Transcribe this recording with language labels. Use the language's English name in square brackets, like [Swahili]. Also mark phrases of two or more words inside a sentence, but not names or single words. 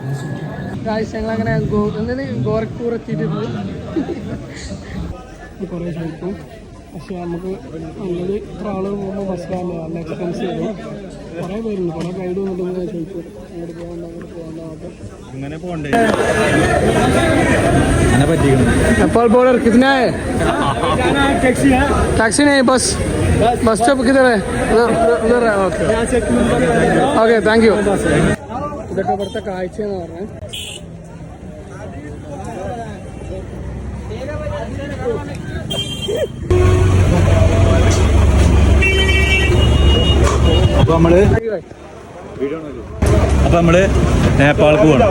[Malayalam] ഞങ്ങളങ്ങനെ ഗോരഖ്പൂർ എത്തിയിട്ടുണ്ട്. കുറേ ചോദിക്കും, പക്ഷേ നമുക്ക് നല്ലത് ഇത്ര ആളുകൾ പോകുമ്പോൾ ബസ്സിലാണ് നല്ല എക്സ്പെൻസ് ചെയ്തു. കുറേ പേരുണ്ട്, കുറേ ഗൈഡ് വന്നിട്ട് ചോദിക്കും അങ്ങോട്ട് പോകണ്ട അങ്ങോട്ട് പോകണ്ട. അങ്ങനെ പോകണ്ടേ [Hindi] नेपाल बॉर्डर कितना है? टैक्सी नहीं, बस स्टॉप किधर है? उधर है. [English] okay thank you. [Malayalam] ഇതൊക്കെ ഇവിടുത്തെ കാഴ്ചയെന്ന് പറഞ്ഞാൽ അപ്പോൾ നമ്മള് നേപ്പാൾക്ക് പോകണം.